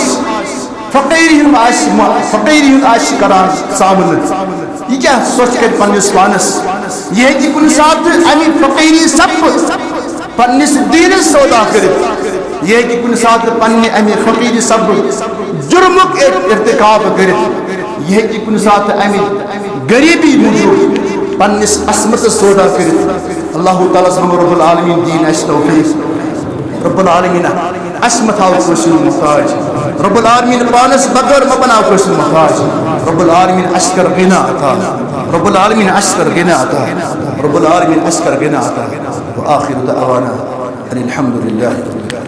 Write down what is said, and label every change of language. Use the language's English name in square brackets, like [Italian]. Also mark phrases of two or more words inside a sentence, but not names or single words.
[Kashmiri] آسہِ کران سامنہٕ یہِ کیٛاہ سۄچھ کرِ پننِس پانس یہِ ہیٚکہِ کُنہِ ساتہٕ امہِ فقیٖری سببہٕ پننِس دیٖنس سودا کٔرِتھ یہِ ہیٚکہِ کُنہِ ساتہٕ پننہِ امہِ فقیٖری سببہٕ جُرمُک ارتکاب کٔرِتھ یہِ ہیٚکہِ کُنہِ ساتہٕ امہِ غریٖبی موٗجوٗب پننِس عصمتس سودا کٔرِتھ [Arabic] اللہ تعالیٰ سبحانہ رب العالمیٖن [Kashmiri] دِیِن اَسہِ توفیٖق [Arabic] رب العالمیٖن [Kashmiri] اَسہِ مہ تھاو کٲنٛسہِ ہُنٛد محتاج [Arabic] رب العالمیٖن [Kashmiri] پانس بغٲر مہ بناو کٲنٛسہِ ہُنٛد محتاج [Arabic] رب العالمیٖن [Kashmiri] اَسہِ کر غنا عطا [Arabic] رب العالمیٖن [Kashmiri] اَسہِ کر غنا عطا [Arabic] رب العالمیٖن [Kashmiri] اَسہِ کر غنا عطا [Arabic] وآخر دعوانا ان الحمد لله